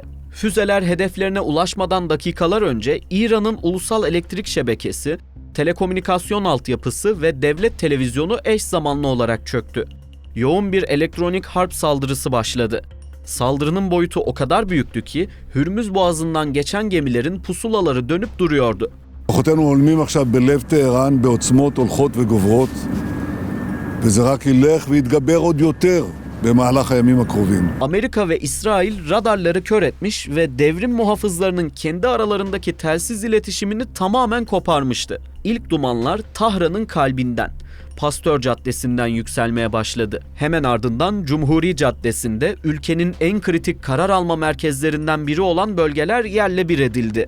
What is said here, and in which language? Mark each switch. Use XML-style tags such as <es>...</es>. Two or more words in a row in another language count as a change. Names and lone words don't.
<tr>Füzeler hedeflerine ulaşmadan dakikalar önce İran'ın ulusal elektrik şebekesi, telekomünikasyon altyapısı ve devlet televizyonu eş zamanlı olarak çöktü. Yoğun bir elektronik harp saldırısı başladı. Saldırının boyutu o kadar büyüktü ki Hürmüz Boğazı'ndan geçen gemilerin pusulaları dönüp duruyordu.</tr> <he>כוחותינו הולמים עכשיו בלב טהרן בעוצמות הולכות וגוברות, וזה רק ילך ויתגבר עוד יותר במהלך הימים הקרובים.</he> <tr>Amerika ve İsrail radarları kör etmiş ve devrim muhafızlarının kendi aralarındaki telsiz iletişimini tamamen koparmıştı. İlk dumanlar Tahran'ın kalbinden, Pastör Caddesi'nden yükselmeye başladı. Hemen ardından Cumhuri Caddesi'nde ülkenin en kritik karar alma merkezlerinden biri olan bölgeler yerle bir edildi.</tr>